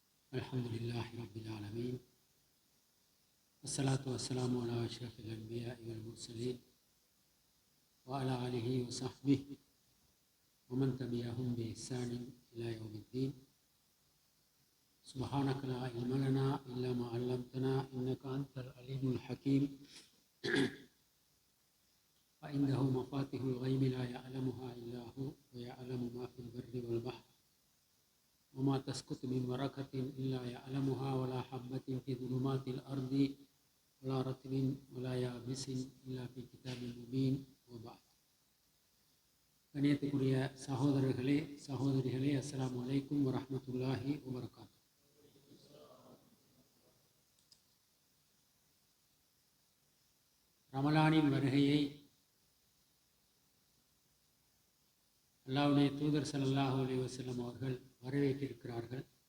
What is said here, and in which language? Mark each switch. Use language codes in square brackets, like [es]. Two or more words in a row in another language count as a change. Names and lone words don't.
[ar] الحمد لله رب العالمين والصلاة والسلام على أشرف الأنبياء والمرسلين وعلى آله وصحبه ومن تبعهم بإحسان إلى يوم الدين. سبحانك لا علم لنا إلا ما علمتنا إنك أنت العليم الحكيم. فإنه مفاتيح الغيب لا يعلمها إلا هو ويعلم ما في البر والبحر وما تسقط من ورقة إلا يعلمها ولا حبة في ظلمات الأرض ولا رطب ولا يابس إلا في كتاب مبين. وبعد. [ta] கணியத்துக்குரிய சகோதரர்களே சகோதரிகளே, [ar] السلام عليكم ورحمة الله وبركاته. [ta] ரமலானின் வருகையை அல்லாஹ்வுடைய தூதர் [ar] صلى الله عليه وسلم [ta] அவர்கள் வரவேற்றிருக்கிறார்கள்.